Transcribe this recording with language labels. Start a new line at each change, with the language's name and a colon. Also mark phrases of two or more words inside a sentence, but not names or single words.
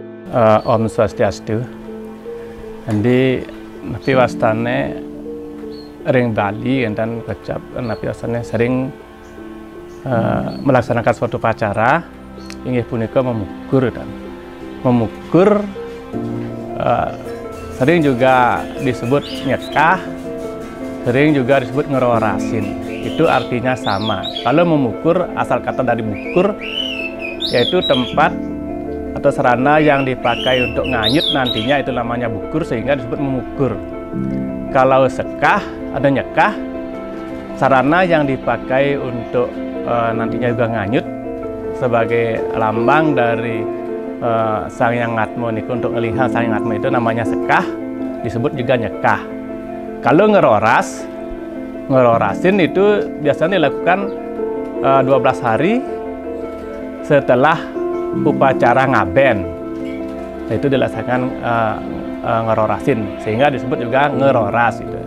Balinese: Om Swastiastu.
Indonesian: Jadi
Balinese: napi wastane ring Bali
Indonesian: dan
Balinese: kecap napi wastane
Indonesian: sering melaksanakan suatu upacara
Balinese: inggih punika
Indonesian: memukur dan memukur sering juga disebut nyekah, sering juga disebut ngerorasin. Itu artinya sama. Kalau memukur, asal kata dari bukur, yaitu tempat atau sarana yang dipakai untuk nganyut nantinya itu namanya bukur, sehingga disebut memukur. Kalau sekah ada nyekah, sarana yang dipakai untuk nantinya juga nganyut sebagai lambang dari Sang Hyang Atma niku untuk ngelihat Sang Hyang Atma itu namanya sekah, disebut juga nyekah. Kalau ngerorasin itu biasanya dilakukan 12 hari setelah upacara ngaben. Itu dilaksanakan ngerorasin, sehingga disebut juga ngeroras itu.